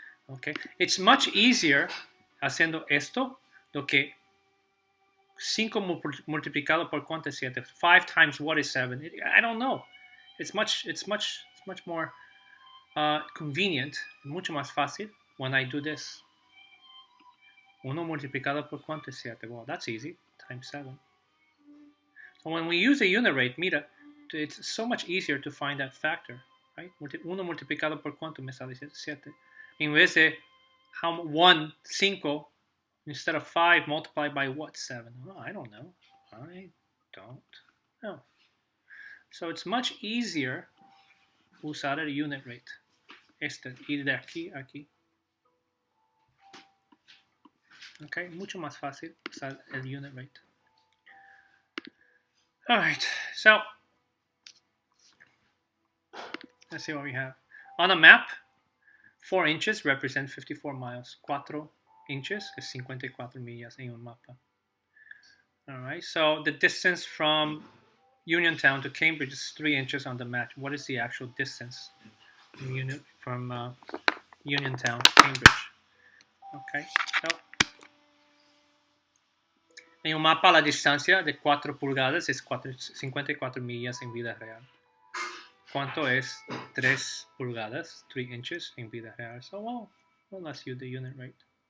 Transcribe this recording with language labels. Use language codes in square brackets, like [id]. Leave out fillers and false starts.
[en] Okay, it's much easier [es] haciendo esto do que 5 multiplicado por cuánto es 7. [en] 5 times what is 7? I don't know. It's much more convenient, [es] mucho más fácil [en] when I do this. [es] 1 multiplicado por cuánto es 7? [en] Well, that's easy, times 7. So when we use a unit rate, mira, it's so much easier to find that factor, right? [es] 1 multiplicado por cuánto me sale 7. In vez de [en] 5, instead of 5 multiplied by what? 7? Oh, I don't know. I don't know. So it's much easier [es] usar el [en] unit rate. [es] Ir de aquí a aquí. Okay, mucho más fácil usar el unit rate. [en] All right, so let's see what we have. On a map, 4 inches represent 54 miles. [es] 4 inches es 54 millas en un mapa. [en] All right, so the distance from Uniontown to Cambridge is 3 inches on the map. What is the actual distance from Uniontown to Cambridge? [es] Okay, so en un mapa la distancia de 4 pulgadas es 54 millas en vida real. ¿Cuánto es 3 pulgadas, 3 inches en vida real? [en] So, well, let's use the unit rate.